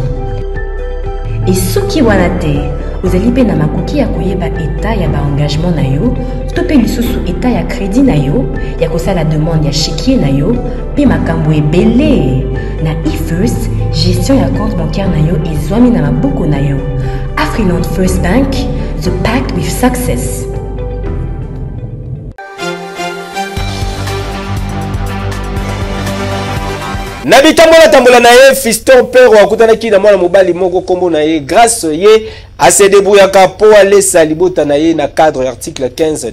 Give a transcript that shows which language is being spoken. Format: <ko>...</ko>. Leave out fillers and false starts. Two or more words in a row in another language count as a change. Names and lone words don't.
<ln>Et soki wana te, ozali pe na makoki ya koyeba état ya ba engagement na yo, to pe lisusu état ya crédit na yo, ya kosala demande ya chéquier na yo, pe makambo ebele. Na eFirst, gestion ya</ln> <fr>compte bancaire</fr> <ln>na yo ezwami na maboko na yo.</ln> <en>Afriland First Bank, the pact with success.</en> <ln>Na bitambola tambola na ye Fiston Pero akutanaki na mwana mobali moko kombo na ye grâce ye</ln> <fr>à se débrouillaka</fr> <ln>po alesa libota na ye na cadre article 15.</ln>